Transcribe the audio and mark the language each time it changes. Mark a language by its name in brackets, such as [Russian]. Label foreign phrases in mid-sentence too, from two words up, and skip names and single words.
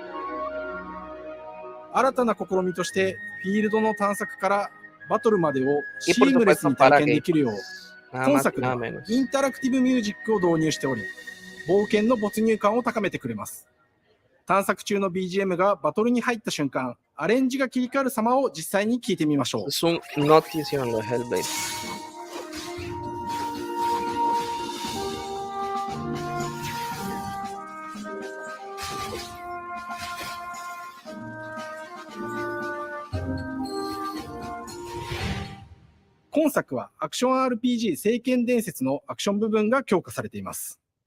[Japanese] 新たな試みとしてフィールドの探索からバトルまでをシームレスに体験できるよう、 [Spanish] Nada [Japanese] 今 [Spanish] más, [Japanese] 作で [Spanish] nada [Japanese] は [Spanish] menos. [Japanese] インタラクティブミュージックを導入しており、冒険の没入感を高めてくれます。探索中の BGM がバトルに入った瞬間、アレンジが切り替わる様を実際に聞いてみましょう。 [Spanish] Es un notición lo de Hellblade. [Japanese] 今作はアクション RPG 聖剣伝説のアクション部分が強化されています。